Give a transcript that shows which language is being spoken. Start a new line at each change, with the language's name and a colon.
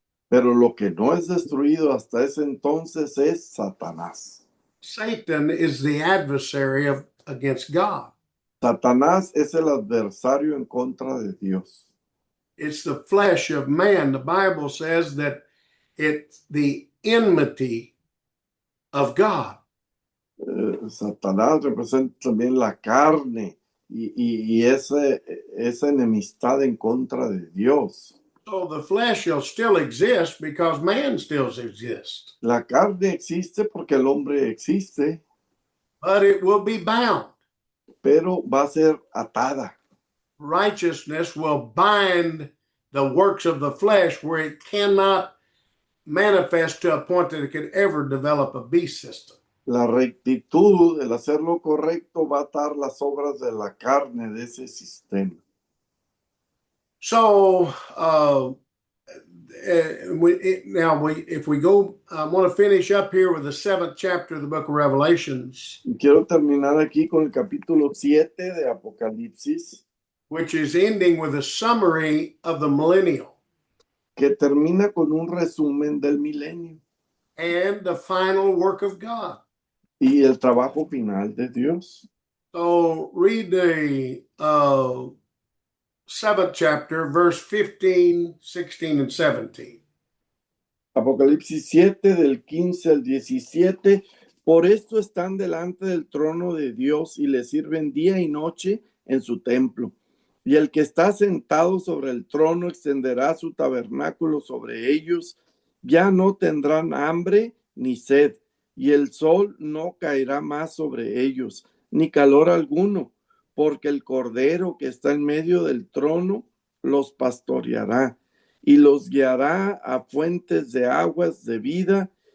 Spanish: Pero lo que no es destruido hasta ese entonces es Satanás.
English: Satan is the adversary against God.
Spanish: Satanás es el adversario en contra de Dios.
English: It's the flesh of man. The Bible says that it's the enmity of God.
Spanish: Satanás representa también la carne y esa enemistad en contra de Dios.
English: So the flesh will still exist because man still exists.
Spanish: La carne existe porque el hombre existe,
English: But it will be bound.
Spanish: pero va a ser atada.
English: Righteousness will bind the works of the flesh where it cannot manifest to a point that it could ever develop a beast system.
Spanish: La rectitud, el hacer lo correcto, va a atar las obras de la carne de ese sistema.
English: So, if we go, I want to finish up here with the 7th chapter of the book of Revelations.
Spanish: Y quiero terminar aquí con el capítulo 7 de Apocalipsis,
English: which is ending with a summary of the millennial
Spanish: que termina con un resumen del milenio
English: and the final work of God.
Spanish: y el trabajo final de Dios.
English: So read the 7th chapter, verse 15, 16, and 17.
Spanish: Apocalipsis 7 del 15 al 17. Por esto están delante del trono de Dios y le sirven día y noche en su templo. Y el que está sentado sobre el trono extenderá su tabernáculo sobre ellos. Ya no tendrán hambre ni sed, y el sol no caerá más sobre ellos, ni calor alguno, porque el Cordero que está en medio del trono los pastoreará y los guiará a fuentes de aguas de vida,